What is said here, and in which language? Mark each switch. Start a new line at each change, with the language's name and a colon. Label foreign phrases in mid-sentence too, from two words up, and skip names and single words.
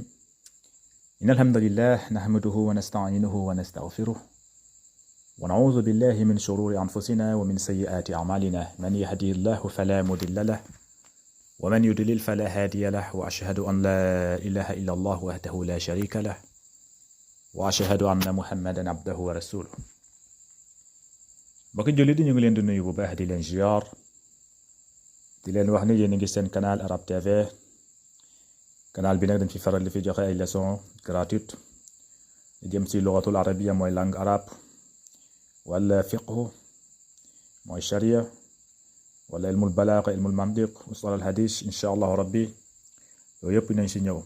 Arabic: إن الحمد لله نحمده ونستعينه ونستغفره ونعوذ بالله من شرور أنفسنا ومن سيئات أعمالنا. من يهدي الله فلا مضل له ومن يضلل فلا هادي له وأشهد أن لا إله إلا الله وحده لا شريك له وأشهد أن محمدا عبده ورسوله.
Wolof: mbokki jullit yi ñu ngi leen di nuyu bu baax di leen ziar di leen wax ne yéen a ngi seen canal Arab TV. canal bi nag dañ fi faral di fi joxe ay
French: leçons gratuites
Wolof: jëm ci
Arabic: اللغة العربية
Wolof: mooy
French: langue arabe
Wolof: wala fiqhu mooy sharia wala
Arabic: علم البلاغة علم المنطق أصول الحديث إن شاء الله ربي
Wolof: yooyu yëpp nañ ci ñëw.